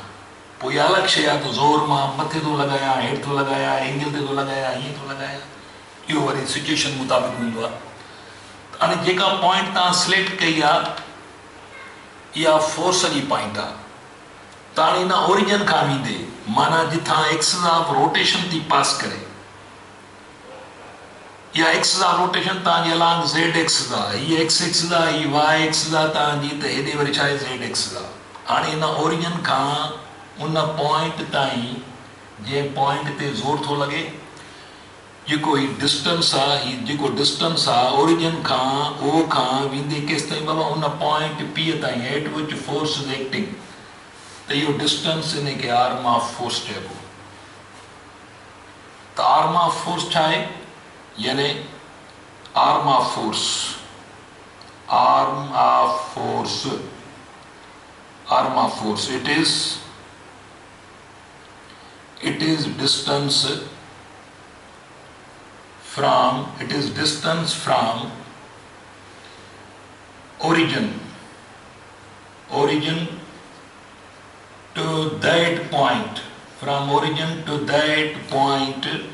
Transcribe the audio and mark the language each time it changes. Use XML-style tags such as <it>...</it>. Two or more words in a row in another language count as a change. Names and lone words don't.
<sd>पोइ इहा अलॻि शइ आहे त ज़ोर मां मथे थो लॻायां, हेठि थो लॻायां, एंगल ते थो लॻायां, हीअं थो लॻायां, इहो वरी सिचुएशन मुताबिक़ हूंदो आहे। हाणे जेका पॉइंट तव्हां सिलेक्ट कई आहे इहा फोर्स जी पॉइंट आहे। त हाणे हिन ओरिजिन खां वेंदे, माना जिथां</sd> <en>axis of rotation</en> <sd>थी पास करे, इहा</sd> <en>axis of rotation</en> <sd>तव्हांजी</sd> <en>along Z axis</en> <sd>आहे, हीअ</sd> <en>X axis</en> <sd>आहे, हीअ</sd> <en>Y axis</en> <sd>आहे तव्हांजी, त हेॾे वरी छा आहे?</sd> <en>Z axis</en> <sd>आहे। हाणे हिन ओरिजिन खां उन पॉइंट ताईं, जंहिं पॉइंट ते ज़ोर थो लॻे, जेको हीउ डिस्टेंस आहे, हीउ जेको डिस्टेंस आहे ओरिजिन खां ओ खां वेंदे केसि ताईं बाबा? उन पॉइंट पी ताईं,</sd> <en>At which force is acting.</en> <sd>त इहो डिस्टेंस इनखे</sd> <en>arm of force चइबो।</en> <sd>त</sd> <en>arm of force</en> <sd>छा आहे?</sd> <en>यानी arm of force it is distance from origin to that point, from origin to that point</en>